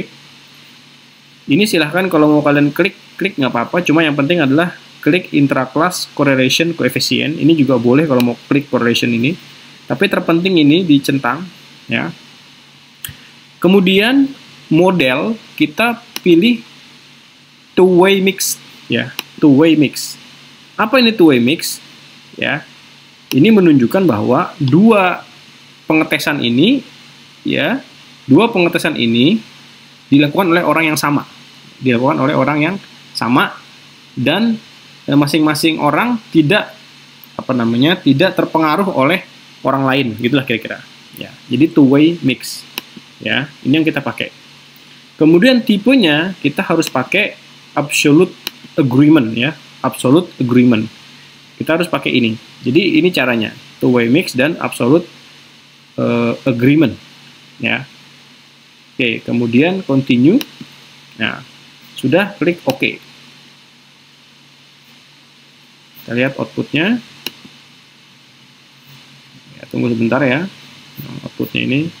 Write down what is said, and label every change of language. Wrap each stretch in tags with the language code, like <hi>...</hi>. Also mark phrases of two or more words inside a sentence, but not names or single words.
<id>Ini silahkan kalau mau kalian klik nggak apa-apa, cuma yang penting adalah klik</id> <en>intra-class correlation coefficient.</en> <id>Ini juga boleh kalau mau klik correlation ini, tapi terpenting ini dicentang, ya. Kemudian model kita pilih</id> <en>two-way mix,</en> <id>ya,</id> <en>two-way mix.</en> <id>Apa ini</id> <en>two-way mix?</en> <id>Ya, ini menunjukkan bahwa dua pengetesan ini, ya, dua pengetesan ini dilakukan oleh orang yang sama. Dilakukan oleh orang yang sama dan masing-masing orang tidak tidak terpengaruh oleh orang lain, gitulah kira-kira. Ya, jadi</id> <en>two-way mix.</en> <id>Ya, ini yang kita pakai. Kemudian tipenya kita harus pakai</id> <en>absolute agreement,</en> <id>ya,</id> <en>absolute agreement.</en> <id>Kita harus pakai ini. Jadi ini caranya,</id> <en>two-way mix</en> <id>dan</id> <en>absolute agreement.</en> <id>Ya. Oke, kemudian continue. Nah, sudah, klik OK. Kita lihat outputnya. Ya, tunggu sebentar ya. Outputnya ini.</id>